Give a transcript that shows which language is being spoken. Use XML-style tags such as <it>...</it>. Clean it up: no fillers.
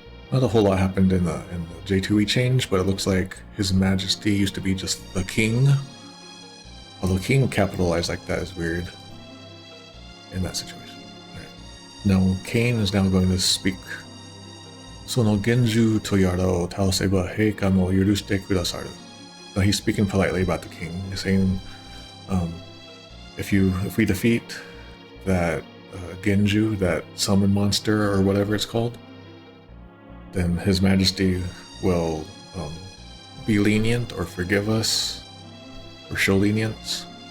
<en>Not a whole lot happened in the J2E change, but it looks like His Majesty used to be just the king. Although King capitalized like that is weird in that situation. Right. Now Kain is now going to speak.</en> <ja>その厳重とやらを倒せば陛下も許してくださる.</ja> <en>Now he's speaking politely about the king, saying, if we defeat that Genju, that summon monster or whatever it's called, then His Majesty will be lenient or forgive us or show lenience.</en>